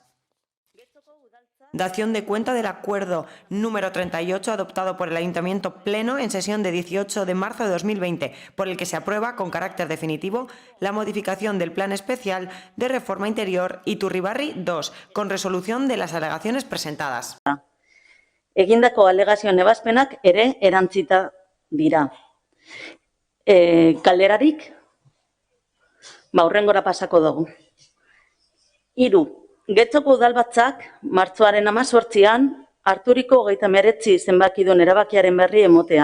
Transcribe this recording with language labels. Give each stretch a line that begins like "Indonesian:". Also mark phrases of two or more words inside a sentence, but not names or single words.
Spanish: Dación de cuenta del acuerdo número 38 adoptado por el Ayuntamiento Pleno en sesión de 18 de marzo de 2020, por el que se aprueba con carácter definitivo la modificación del Plan Especial de Reforma Interior Iturribarri 2, con resolución de las alegaciones presentadas.
Basque: Egindako alegazioen ebazpenak ere erantzita dira. Kalderarik, hurrengora pasako dugu. 3. Getxoko udalbatzak, martxoaren 18an, harturiko 39 zenbakidun erabakiaren berri emotea.